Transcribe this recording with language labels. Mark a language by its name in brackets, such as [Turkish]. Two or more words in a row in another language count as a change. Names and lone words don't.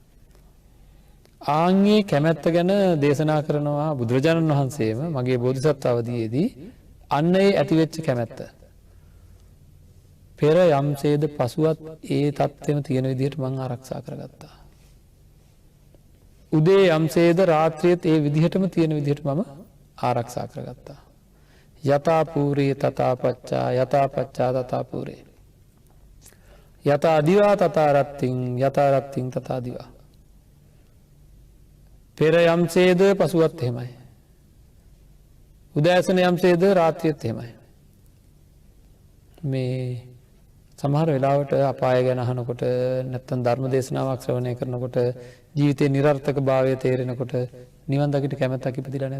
[Sinhala] ආන්ගේ කැමැත්ත ගැන දේශනා කරනවා බුදුරජාණන් වහන්සේම මගේ බෝධිසත්ව අවදීයේදී අන්න ඒ ඇතිවෙච්ච කැමැත්ත. පෙර යම්සේද පසුවත් ඒ තත්ත්වෙම තියෙන විදිහට මං ආරක්ෂා කරගත්තා. උදේ යම්සේද රාත්‍රියත් ඒ විදිහටම තියෙන විදිහට මම ආරක්ෂා කරගත්තා. [Pali] යතා පූරේ තථා පච්චා යතා පච්චා තථා පූරේ. යතා දිවා තථා රත්තිං යතා රත්තිං තථා දිවා. [Sinhala] පෙර යම්සේද පසුවත් එහෙමයි. උදෑසන යම්සේද රාත්‍රියත් එහෙමයි. මේ සමහර වෙලාවට අපාය ගැන අහනකොට නැත්තම් ධර්ම දේශනාවක් ශ්‍රවණය කරනකොට ජීවිතේ නිර්ර්ථක භාවය තේරෙනකොට නිවන් දකිට කැමැත්තක් ඉපදිලා නැද්ද?